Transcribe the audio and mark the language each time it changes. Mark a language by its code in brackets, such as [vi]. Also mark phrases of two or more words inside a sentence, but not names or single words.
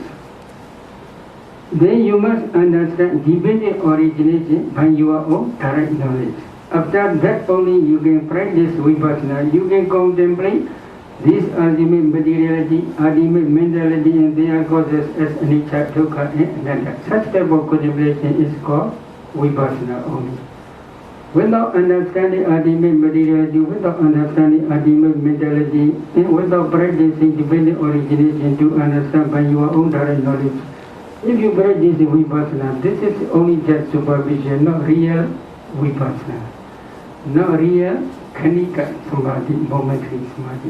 [en] Then you must understand dependent origination by your own direct knowledge. After that only you can practice vipassana, you can contemplate this ultimate materiality, ultimate mentality and their causes as [pi] anicca, dukkha [en] and anatta. Such type of contemplation is called vipassana only. Without understanding ultimate materiality, without understanding ultimate mentality, and without practicing dependent origination to understand by your own direct knowledge, if you practice vipassana, this is only just supervision, not real vipassana, not real [pi] Khanika Samadhi, [en] momentary Samadhi.